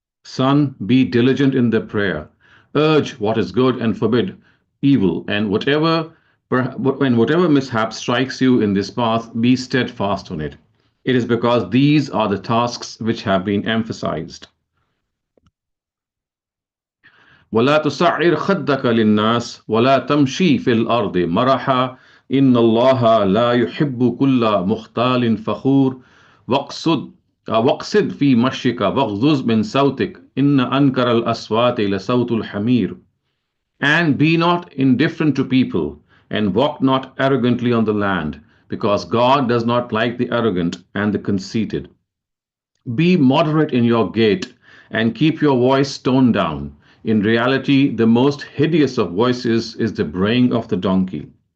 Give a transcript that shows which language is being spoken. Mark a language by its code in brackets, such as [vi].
[en] Son, be diligent in the prayer. Urge what is good and forbid evil, and when whatever mishap strikes you in this path, be steadfast on it. It is because these are the tasks which have been emphasized. [ar] ولا تصعر خدك للناس ولا تمشي في الأرض مرحا إن الله لا يحب كل مختال فخور واقصد واقصد في مشيك واغضض من صوتك إن أنكر الأصوات لصوت الحمير. [en] And be not indifferent to people, and walk not arrogantly on the land, because God does not like the arrogant and the conceited. Be moderate in your gait, and keep your voice toned down. In reality, the most hideous of voices is the braying of the donkey.